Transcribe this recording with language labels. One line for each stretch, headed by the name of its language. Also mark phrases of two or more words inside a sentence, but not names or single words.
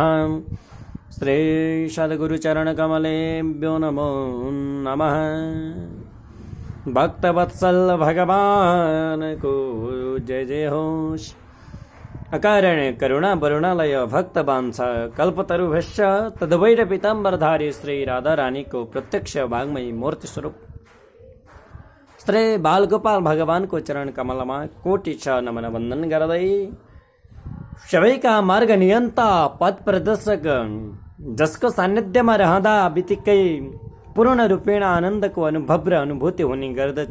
Sanskrit: श्री सद्गुरुचरण कमलेभ्यो नमो नमः।
Nepali: भक्तवत्सल भगवान को जय जय हो।
Sanskrit: अकारण करुणा वरुणालय भक्त बांसा कल्पतरुभ्यश्च तद्वैर
Nepali: पीताम्बरधारी श्री राधा रानी को प्रत्यक्ष वाग्मयी मूर्ति स्वरूप श्री बाल गोपाल भगवान को चरण कमलमा कोटि छ नमन वंदन गर्दै सबैका मार्ग नियन्ता पथ प्रदर्शक जसको सान्निध्यमा रहँदा बित्तिकै पूर्ण रूपेण आनन्दको अनुभव र अनुभूति हुने गर्दछ।